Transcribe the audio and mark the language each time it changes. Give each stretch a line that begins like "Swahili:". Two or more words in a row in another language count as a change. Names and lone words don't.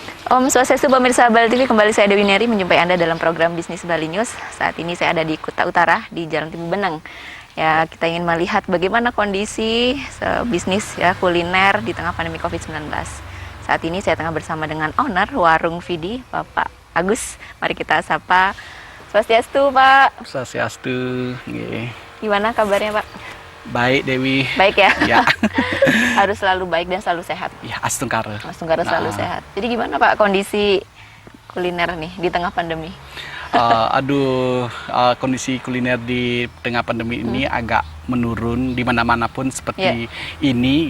Indonesian: Om Swastiastu pemirsa Bali TV, kembali saya Dewi Neri menjumpai Anda dalam program Bisnis Bali News. Saat ini saya ada di Kuta Utara di Jalan Timur Beneng. Ya, kita ingin melihat bagaimana kondisi bisnis ya kuliner di tengah pandemi COVID-19. Saat ini saya tengah bersama dengan owner Warung Vidi, Bapak Agus. Mari kita sapa. Swastiastu, Pak. Swastiastu. Gimana kabarnya, Pak? Baik, Dewi. Baik ya? Ya. Harus selalu baik dan selalu sehat. Ya, Astungkara. Astungkara selalu sehat. Jadi gimana, Pak, kondisi kuliner nih di tengah pandemi? Kondisi kuliner di tengah pandemi ini agak menurun di mana-mana pun seperti ini.